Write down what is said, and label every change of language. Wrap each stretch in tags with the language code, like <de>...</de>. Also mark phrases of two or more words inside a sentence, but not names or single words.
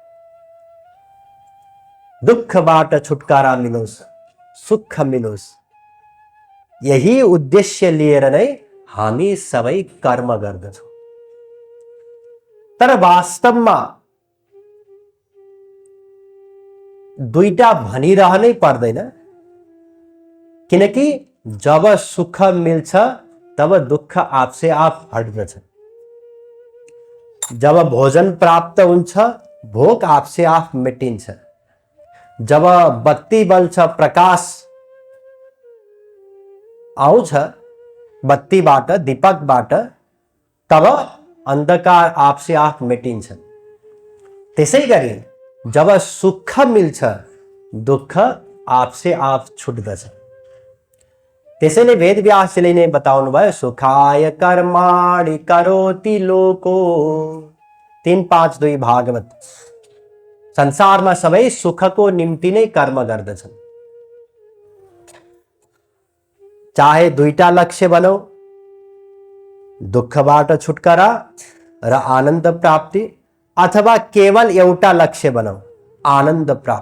<ne>दुःखबाट छुटकारा मिलोस्, सुख मिलोस्, यही उद्देश्य लिएर नै हामी सबै कर्म गर्दछौँ। तर वास्तवमा दुईटा भनिरहनै पर्दैन, किनकि जब सुख मिल्छ तब दुःख</ne> <hi>आपसे आप</hi> <ne>हट्दछ। जब भोजन प्राप्त हुन्छ भोक</ne> <hi>आपसे आप</hi> <ne>मेटिन्छ। जब बत्ती बल्छ, प्रकाश आउँछ बत्तीबाट, दीपकबाट, तब अंधकार</ne> <hi>आपसे आप</hi> <ne>मेटिन्छ। त्यसैगरी जब सुख मिल्छ दुःख</ne> <hi>आपसे आप</hi> <ne>छुट्दछ। त्यसैले वेदव्यासले नै बताउनु भयो,</ne> <sa>सुखाय कर्माणि करोति लोको। 3:5-2 भागवत।</sa> <ne>संसारमा सबै सुखको निम्ति नै कर्म गर्दछन्। चाहे दुईटा लक्ष्य बनौ, दुःखबाट छुटकारा र आनन्द प्राप्ति, अथवा केवल एउटा लक्ष्य बनौ, आनन्द प्राप्ति।</ne>